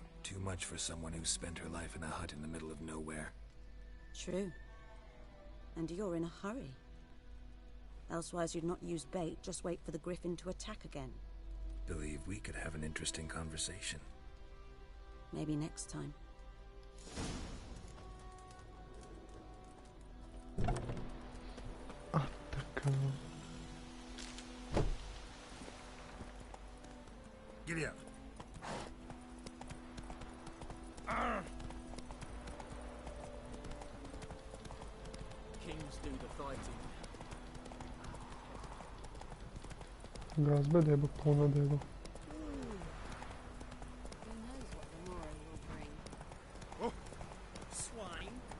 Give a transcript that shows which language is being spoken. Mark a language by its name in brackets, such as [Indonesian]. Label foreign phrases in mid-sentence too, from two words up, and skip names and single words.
[English] Too much for someone who's spent her life in a hut in the middle of nowhere. True. And you're in a hurry. Elsewise you'd not use bait, just wait for the griffin to attack again. Believe we could have an interesting conversation. Maybe next time. [Bulgarian] А, така. [English] Giddy up. Kings do the fighting. [Bulgarian] Газ бе, деба, пълна деба. [English] Who knows what the morrow will bring? Swine.